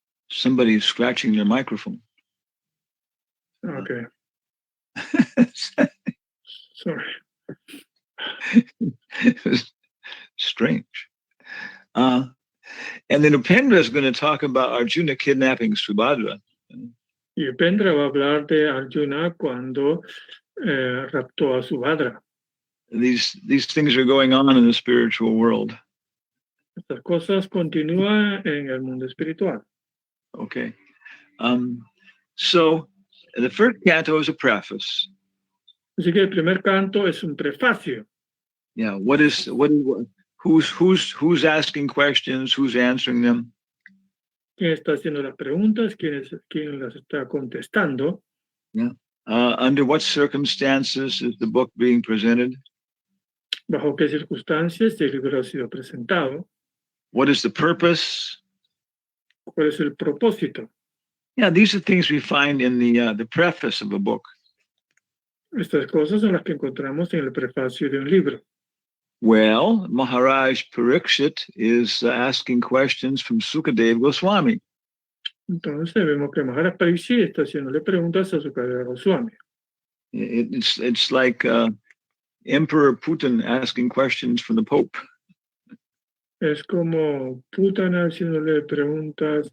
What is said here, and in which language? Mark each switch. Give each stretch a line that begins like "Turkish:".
English: Somebody's scratching their microphone. Okay. Sorry. It was strange. And then Upendra is going to talk about Arjuna kidnapping Subhadra.
Spanish: Y Upendra va a hablar de Arjuna cuando raptó a Subhadra.
English: These things are going on in the spiritual world.
Spanish: Estas cosas continúan en el mundo espiritual.
English: Okay. So the first canto is a preface.
Spanish: Así que el primer canto es un prefacio.
English: Yeah. Who's asking questions? Who's answering them?
Spanish: ¿Quién está haciendo las preguntas? ¿Quién las está contestando?
English: Yeah. Under what circumstances is the book being presented?
Spanish: ¿Bajo qué circunstancias el libro ha sido presentado?
English: What is the purpose?
Spanish: ¿Cuál es el propósito?
English: Yeah, these are things we find in the preface of a book.
Spanish: Estas cosas son las que encontramos en el prefacio de un libro.
English: Well, Maharaj Parikshit is asking questions from Sukadeva Goswami.
Spanish: Entonces vemos que Maharaj Parikshit está haciéndole preguntas a Sukadeva Goswami.
English: It's like Emperor Putin asking questions from the Pope.
Spanish: Es como Putin haciéndole preguntas